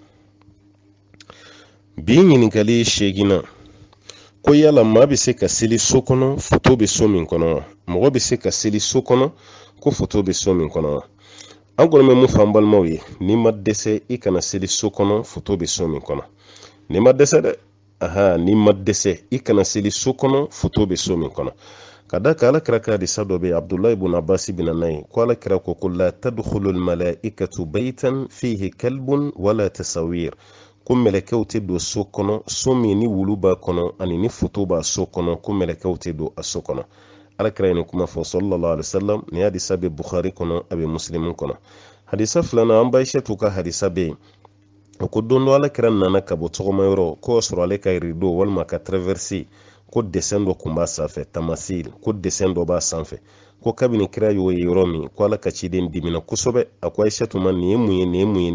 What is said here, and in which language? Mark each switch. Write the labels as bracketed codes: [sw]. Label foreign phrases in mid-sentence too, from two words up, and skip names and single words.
[bm] bi ɲininkali 8 ko yala maa bɛ se ka seli so kɔnɔ foto bɛ so min kɔnɔ wa mɔgɔ bɛ se ka seli so kɔnɔ ko foto bɛ so min kɔnɔ wa an kɔni bɛ mun fɔ an balimaw ye n'i ma dɛsɛ i kana seli so kɔnɔ foto bɛ so min kɔnɔ n'i ma dɛsɛ dɛ n'i ma dɛsɛ i kana seli so kɔnɔ foto bɛ so min kɔnɔ ka da kan ala kira ka hadisa dɔ bɛ abdulayi ibn abbas bɛ na n'a ye ko ala kira ko [ar] لا تدخل الملائكة بيتا فيه كلب ولا تصاوير [bm] ko mɛlɛkɛw tɛ don so kɔnɔ so min ni wulu b'a kɔnɔ ani ni foto b'a so kɔnɔ ko mɛlɛkɛw tɛ don a so kɔnɔ ala kira ye nin kuma fɔ [ar] صلى الله عليه وسلم [bm] ni hadisa bɛ bukhari kɔnɔ a bɛ muslim kɔnɔ hadisa filanan an baishatu ka hadisa bɛ yen ko don dɔ ala kira nana ka bɔ tɔgɔma yɔrɔ ko sɔrɔ ale ka rideau walima ka traverser ko dessin dɔ kun b'a sanfɛ tamasil ko dessin dɔ b'a sanfɛ ko kabini kira y'o ye yɔrɔ min ko ala ka ciden dimina kosɛbɛ a ko aishatu ma nin ye mun ye nin ye mun ye nin